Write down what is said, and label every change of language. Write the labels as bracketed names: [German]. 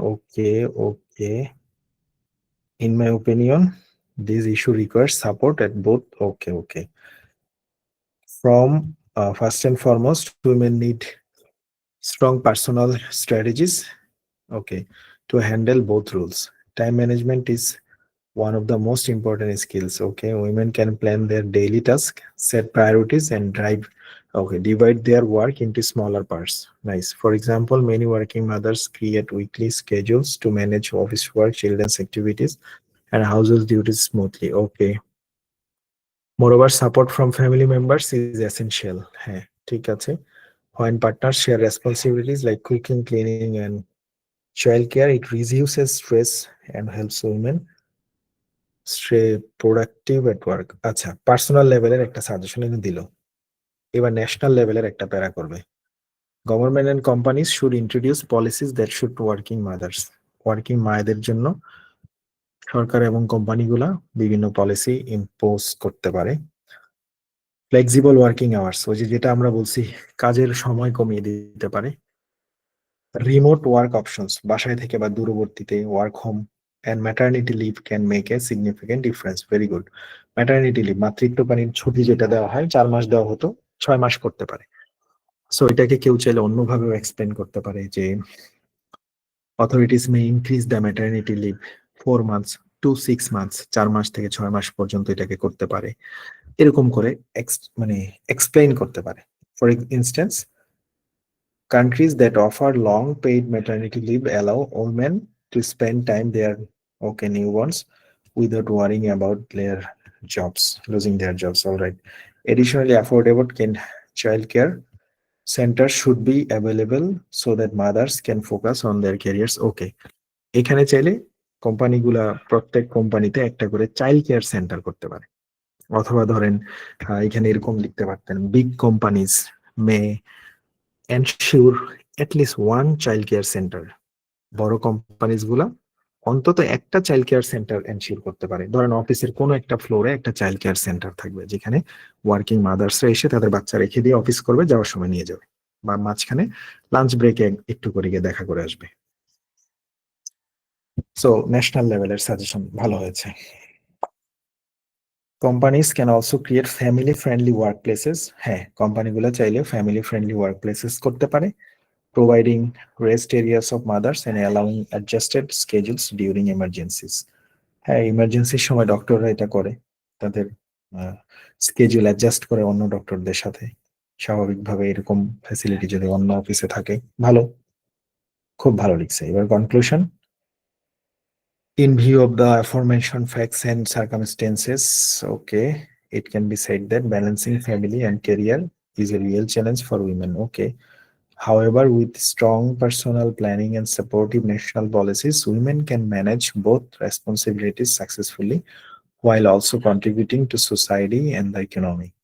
[English] Okay, okay, in my opinion this issue requires support at both. Okay, okay, from first and foremost women need strong personal strategies, okay, to handle both roles. Time management is one of the most important skills. Okay, women can plan their daily tasks, set priorities, and divide their work into smaller parts. Nice. For example, many working mothers create weekly schedules to manage office work, children's activities, and household duties smoothly. Okay. Moreover, support from family members is essential. [Bangla] হ্যাঁ, ঠিক আছে। [English] When partners share responsibilities like cooking, cleaning, and childcare, it reduces stress and helps women stay productive at work. [Bangla] আচ্ছা, personal লেভেলের একটা suggestion এনে দিল। এবার national লেভেলের একটা প্যারা করবে। [English] Government and companies should introduce policies that should working mothers. [Bangla] Working মায়েদের জন্য সরকার এবং কোম্পানিগুলা বিভিন্ন পলিসি ইম্পোজ করতে পারে। ফ্লেক্সিবল ওয়ার্কিং আওয়ার্স, ওই যেটা আমরা বলছি, কাজের সময় কমিয়ে দিতে পারে। [English] remote work options, [Bangla] বাসায় থেকে বা দূরবর্তীতে [English] Work home, and maternity leave can make a significant difference. Very good. [Bangla] Maternity leave, মাতৃত্বকালীন ছুটি যেটা দেওয়া হয়, 4 মাস দেওয়া হতো, 6 মাস করতে পারে। সো এটাকে কেউ চাইলে অন্যভাবেও এক্সপ্লেন করতে পারে যে [English] authorities may increase the maternity leave 4 months to 6 months, [Bangla] 4 মাস থেকে 6 মাস পর্যন্ত এটাকে করতে পারে। এরকম করে মানে এক্সপ্লেইন করতে পারে। [English] For instance, countries that offer long paid maternity leave allow women to spend time their okay newborns without worrying about their jobs, losing their jobs. All right. Additionally, affordable childcare centers should be available so that mothers can focus on their careers. Okay. [Bangla] এখানে চাইলে কোম্পানিগুলা প্রত্যেক কোম্পানিতে একটা করে child care centre করতে পারে। অথবা ধরেন এখানে এরকম লিখতে পারতেন, [English] Big companies may ensure at least one child care center. [Bangla] বড় কোম্পানিজ গুলা অন্তত একটা চাইল্ড কেয়ার সেন্টার এনশিওর করতে পারে। ধরেন অফিসের কোনো একটা ফ্লোরে একটা চাইল্ড কেয়ার সেন্টার থাকবে, যেখানে ওয়ার্কিং মাদার্সরা এসে তাদের বাচ্চা রেখে দিয়ে অফিস করবে, যাওয়ার সময় নিয়ে যাবে, বা মাঝখানে লাঞ্চ ব্রেকে একটু করে গিয়ে দেখা করে আসবে। সো ন্যাশনাল লেভেলের সাজেশন ভালো হয়েছে। [English] Companies can also create family friendly workplaces. [Bangla] হ্যাঁ, কোম্পানিগুলো চাইলে [English] family friendly workplaces [Bangla] করতে পারে, [English] providing rest areas of mothers and allowing adjusted schedules during emergencies. [Bangla] হ্যাঁ, ইমার্জেন্সির সময় ডক্টররা এটা করে, তাদের স্কেজুল অ্যাডজাস্ট করে অন্য ডক্টরদের সাথে। স্বাভাবিকভাবে এরকম ফ্যাসিলিটি যদি অন্য অফিসে থাকে, ভালো, খুব ভালো লিখছে। এবার conclusion. [English] In view of the aforementioned facts and circumstances, okay, It can be said that balancing family and career is a real challenge for women. Okay. However, with strong personal planning and supportive national policies, women can manage both responsibilities successfully while also contributing to society and the economy.